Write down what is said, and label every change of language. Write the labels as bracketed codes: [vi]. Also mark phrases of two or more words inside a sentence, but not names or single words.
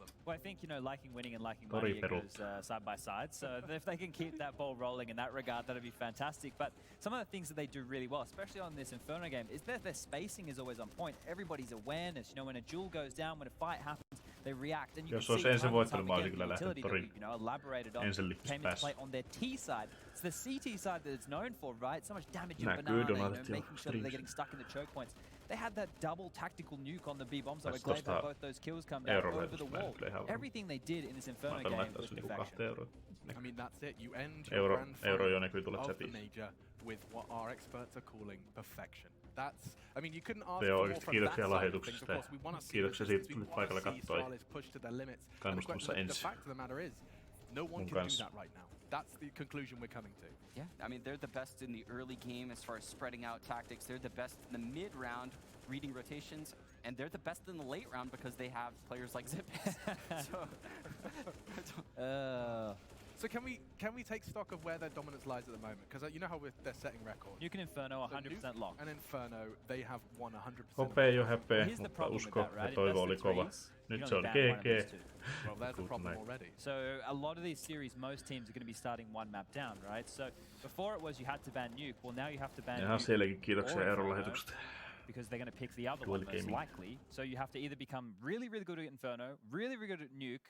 [en] Well, I think, you know, liking winning and liking money it goes side by side. So if they can keep that ball rolling in that regard, that'd be fantastic. But some of the things that they do really well, especially on this Inferno game, is that their spacing is always on point. Everybody's awareness, you know, when a duel goes down, when a fight happens, they react. And you [fi] Jos [en] can [fi] olisi [en] see [fi] ensin voittanut, mä [en] time [fi] olisin [en] and [fi] kyllä [en] again, [fi] lähtenyt [en] the utility [fi] torin. [en] that we, you know, elaborated on [fi] Ensin [en] came into [fi] päässä. [en] play on their T side. It's the CT side that it's known for, right? So much damage in [fi] Näkyy [en] banana, you know, [fi] Donatit jo [en] making sure that they're getting stuck in the choke points. They had that double tactical nuke on the B bombs, so we're glad that both those kills come down over the wall. Everything they did in this Inferno game was perfection. I mean, that's it. You end [fi] Euro- [en] your grand [fi] euro [en] final [fi] jo näkyy tulla [en] of the [fi] chatissa. [en] major with what our experts are calling perfection. That's, I mean, you couldn't ask [fi] Joo, [en] for more [fi] oikeesti [en] from that [fi] kiitoksia [en] side of things. Of [fi] lahjoituksesta. [en] course, we want to see [fi] Kiitoksia siitä, [en] resistance. [fi] että [en] We [fi] tulit [en] want [fi] paikalle [en] to see [fi] katsoa. [en] Astralis push to their limits. And [fi] Kannustamassa [en] the [fi] ENCE. [en] fact of the matter is, no one [fi] Mun [en] can do [fi] kanssa. [en] that right now. That's the conclusion we're coming to. Yeah, I mean, they're the best in the early game as far as spreading out tactics. They're the best in the mid-round, reading rotations. And they're the best in the late round because they have players like xWerttaaZ. So can we take stock of where their dominance lies at the moment? Because you know how they're setting records. Nuke and Inferno 100% locked. And Inferno, they have won 100%. [fi] Hopea ei oo häpeä, mutta usko ja toivo oli kova. Nyt se on GG. [en] Well, there's the problem already. So a lot of these series, most teams are going to be starting one map down, right? So before it was you had to ban Nuke, well now you have to ban [fi] Jaha, [en] Nuke [fi] sielläkin kiitoksia [en] or [fi] Eeron [en] Inferno, [fi] lähetyksistä. [en] because they're going to pick the other [fi] Dual [en] one most [fi] gaming. [en] likely. So you have to either become really, really good at Inferno, really, really good at Nuke.